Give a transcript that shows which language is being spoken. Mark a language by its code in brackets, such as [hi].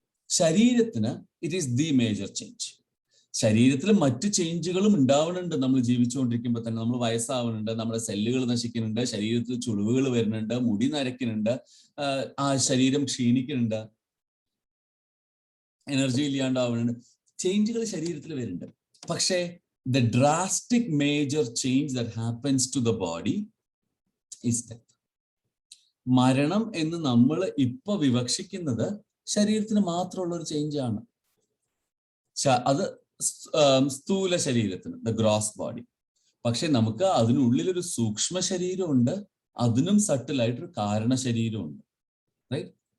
[ml] ശരീരത്തിന് [en] It is the major change. [ml] ശരീരത്തിൽ മറ്റു ചേഞ്ചുകളും ഉണ്ടാവുന്നുണ്ട്. നമ്മൾ ജീവിച്ചുകൊണ്ടിരിക്കുമ്പോൾ തന്നെ നമ്മൾ വയസ്സാവുന്നുണ്ട്, നമ്മുടെ സെല്ലുകൾ നശിക്കുന്നുണ്ട്, ശരീരത്തിൽ ചുളിവുകൾ വരുന്നുണ്ട്, മുടി നരയ്ക്കുന്നുണ്ട്, ആ ശരീരം ക്ഷീണിക്കുന്നുണ്ട്, എനർജി ഇല്ലാണ്ടാവുന്നുണ്ട്, ചേഞ്ചുകൾ ശരീരത്തിൽ വരുന്നുണ്ട്. പക്ഷേ [en] the drastic major change that happens to the body is death. [ml] മരണം എന്ന് നമ്മൾ ഇപ്പൊ വിവക്ഷിക്കുന്നത് ശരീരത്തിന് മാത്രമുള്ള ഒരു ചേഞ്ചാണ്. അത് സ്ഥൂല ശരീരത്തിന്, [en] The gross body. [ml] പക്ഷെ നമുക്ക് അതിനുള്ളിലൊരു സൂക്ഷ്മ ശരീരമുണ്ട്, അതിനും സട്ടിലായിട്ടൊരു കാരണ ശരീരമുണ്ട്, റൈറ്റ്?